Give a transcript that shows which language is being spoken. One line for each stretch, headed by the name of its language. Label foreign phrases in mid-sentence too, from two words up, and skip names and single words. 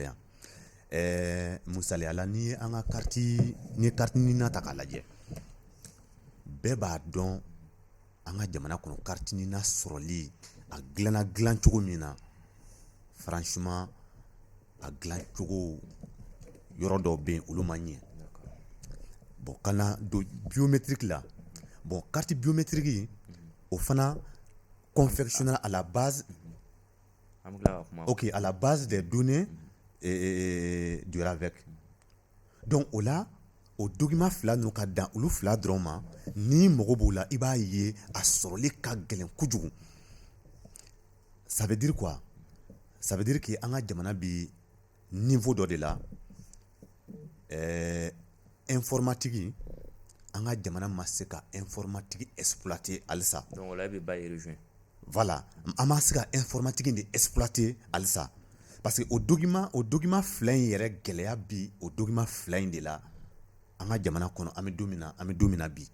Bambara: yan misaliya la n'i ye an ka carte nina ta k'a lajɛ bɛɛ b'a dɔn an ka jamana kɔnɔ carte nina sɔrɔli a dilanna dilan cogo min na franchement a dilan cogo yɔrɔ dɔw bɛ yen olu ma ɲɛ bon ka na don biométrique la
French: bon carte biométrique
Bambara: o fana
French: confectionné à la base à la base des données du RAVEC
Bambara: donc o la o document fila ninnu ka dan olu fila dɔrɔn ma ni mago b'o la i b'a ye a sɔrɔli ka gɛlɛn kojugu
French: ça veut dire quoi ça veut dire que
Bambara: an ka jamana bi niveau dɔ de la informatique an ka jamana ma se ka
French: informatique exploiter
Bambara: halisa
French: donc là
Bambara: bɛ ba rejoindre voilà an ma se ka informatique de exploiter halisa
French: parce que
Bambara: o document fila in yɛrɛ gɛlɛya bi o document fila in de la an ka jamana kɔnɔ an bɛ don min na bi